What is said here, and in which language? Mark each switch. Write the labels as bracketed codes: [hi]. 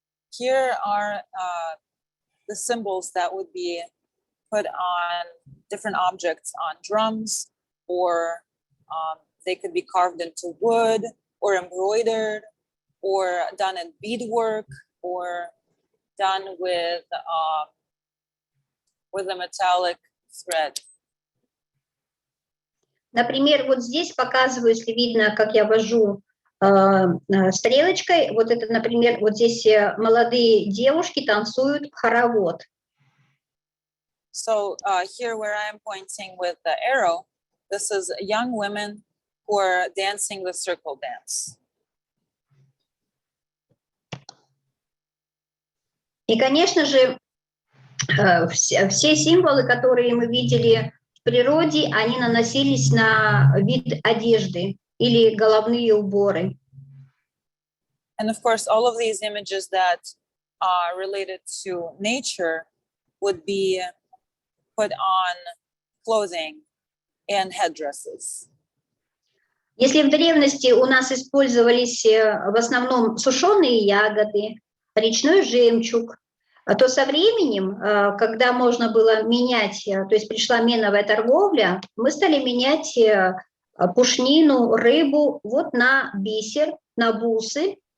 [en] Here are the symbols that would be put on different objects, on drums, or they could be carved into wood, or embroidered, or done in beadwork, or done with a metallic thread. [ru] Например, вот здесь показываю, если видно, как я вожу стрелочкой, вот это, например, вот здесь молодые девушки танцуют хоровод. [en] So here where I am pointing with the arrow, this is young women who are dancing the circle dance. [ru] И, конечно же, все символы, которые мы видели в природе, они наносились на вид одежды или головные уборы. [en] And of course, all of these images that are related to nature would be put on clothing and headdresses. [ru] Если в древности у нас использовались в основном сушеные ягоды, речной жемчуг, то со временем, когда можно было менять, то есть пришла меновая торговля, мы стали менять пушнину, рыбу вот на бисер, на бусы.